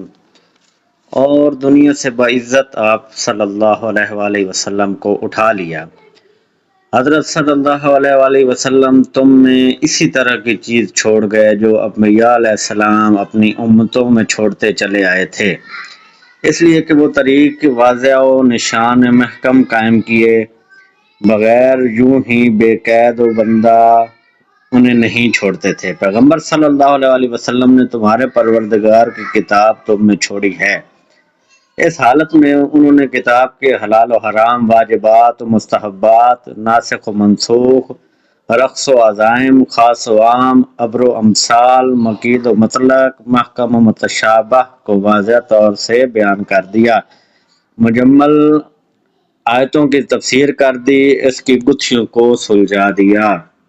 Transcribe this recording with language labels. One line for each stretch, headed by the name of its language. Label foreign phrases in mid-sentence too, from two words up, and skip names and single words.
Urdu: اور دنیا سے باعزت آپ
Arabic: صلی اللہ علیہ وآلہ وسلم
Urdu: کو اٹھا لیا۔ حضرت
Arabic: صلی اللہ علیہ وآلہ وسلم
Urdu: تم میں اسی طرح کی چیز چھوڑ گئے جو انبیاء
Arabic: علیہ السلام
Urdu: اپنی امتوں میں چھوڑتے چلے آئے تھے، اس لیے کہ وہ طریق واضح و نشان محکم قائم کیے بغیر یوں ہی بے قید و بندہ انہیں نہیں چھوڑتے تھے۔ پیغمبر
Arabic: صلی اللہ علیہ وآلہ وسلم
Urdu: نے تمہارے پروردگار کی کتاب تم میں چھوڑی ہے۔ اس حالت میں انہوں نے کتاب کے حلال و حرام، واجبات و مستحبات، ناسخ و منسوخ، رقص و عزائم، خاص و عام، امر و امثال، مقید و مطلق، محکم و متشابہ کو واضح طور سے بیان کر دیا، مجمل آیتوں کی تفسیر کر دی، اس کی گتھیوں کو سلجھا دیا۔